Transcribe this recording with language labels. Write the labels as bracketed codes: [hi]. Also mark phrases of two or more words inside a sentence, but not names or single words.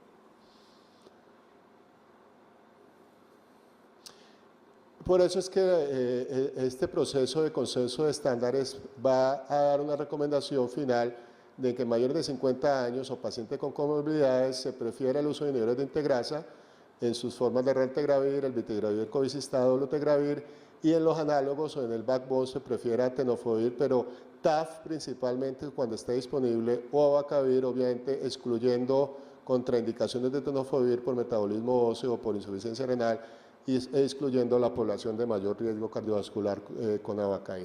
[es] Por eso es que este proceso de consenso de estándares va a dar una recomendación final de que mayores de 50 años o pacientes con comorbilidades se prefiere el uso de inhibidores de integrasa en sus formas de raltegravir, el vitegravir, covicistado, dolutegravir, y en los análogos o en el backbone se prefiere tenofovir, pero TAF principalmente cuando esté disponible, o abacavir, obviamente excluyendo contraindicaciones de tenofovir por metabolismo óseo o por insuficiencia renal, y excluyendo la población de mayor riesgo cardiovascular con abacavir.